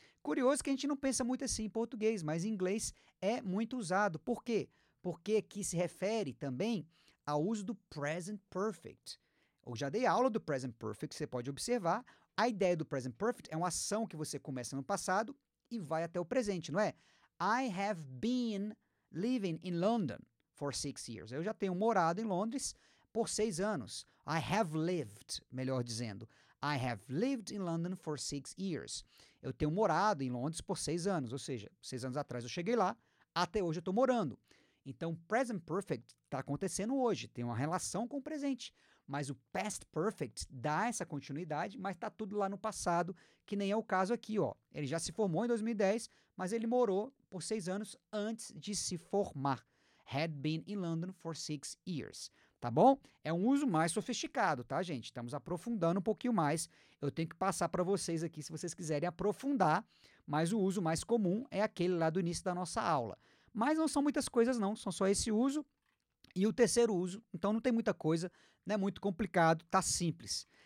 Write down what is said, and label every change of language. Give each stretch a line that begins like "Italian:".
Portuguese: Curioso que a gente não pensa muito assim em português, mas em inglês é muito usado. Por quê? Porque aqui se refere também ao uso do present perfect. Eu já dei aula do present perfect, você pode observar. A ideia do present perfect é uma ação que você começa no passado e vai até o presente, não é?
English: I have been living in London for 6 years.
Portuguese: Eu já tenho morado em Londres por 6 anos.
English: I have lived,
Portuguese: melhor dizendo.
English: I have lived in London for 6 years.
Portuguese: Eu tenho morado em Londres por 6 anos, ou seja, 6 anos atrás eu cheguei lá, até hoje eu estou morando. Então, present perfect está acontecendo hoje, tem uma relação com o presente. Mas o past perfect dá essa continuidade, mas está tudo lá no passado, que nem é o caso aqui, ó. Ele já se formou em 2010, mas ele morou por 6 anos antes de se formar.
English: Had been in London for 6 years.
Portuguese: Tá bom? É um uso mais sofisticado, tá, gente? Estamos aprofundando um pouquinho mais. Eu tenho que passar para vocês aqui se vocês quiserem aprofundar, mas o uso mais comum é aquele lá do início da nossa aula. Mas não são muitas coisas não, são só esse uso e o terceiro uso. Então não tem muita coisa, não é muito complicado, tá simples.